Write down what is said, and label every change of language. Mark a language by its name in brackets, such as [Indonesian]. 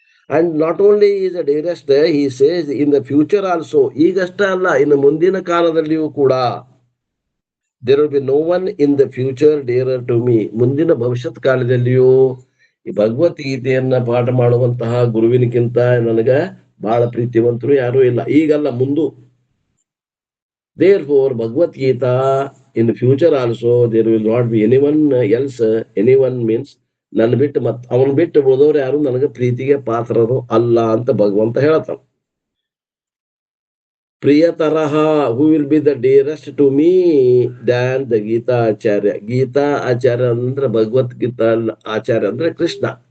[English] And not only is the dearest, he says in the future also, [Kannada] ಈಗಷ್ಟ ಅಲ್ಲ, ಇನ್ನು ಮುಂದಿನ ಕಾಲದಲ್ಲಿಯೂ ಕೂಡ, [English] there will be no one in the future dearer to me. [Kannada] ಮುಂದಿನ ಭವಿಷ್ಯತ್ ಕಾಲದಲ್ಲಿಯೂ ಈ ಭಗವದ್ಗೀತೆಯನ್ನ ಪಾಠ ಮಾಡುವಂತಹ ಗುರುವಿನಕ್ಕಿಂತ ನನಗ ಬಹಳ ಪ್ರೀತಿವಂತರು ಯಾರೂ ಇಲ್ಲ, ಈಗಲ್ಲ ಮುಂದು. [English] Therefore Bhagavad-gita in the future also there will not be anyone else. Anyone means [Kannada] ನನ್ನ ಬಿಟ್ಟು ಅವನ್ ಬಿಟ್ಟು ಉಳಿದವ್ರು ಯಾರು ನನಗೆ ಪ್ರೀತಿಗೆ ಪಾತ್ರರು ಅಲ್ಲ ಅಂತ ಭಗವಂತ ಹೇಳ್ತಾನ. ಪ್ರಿಯತರಹ, [English] Who will be the dearest to me than the Gita Acharya. [Kannada] ಗೀತಾ ಆಚಾರ್ಯ ಅಂದ್ರೆ ಭಗವದ್ಗೀತಾ ಆಚಾರ್ಯ ಅಂದ್ರೆ ಕೃಷ್ಣ.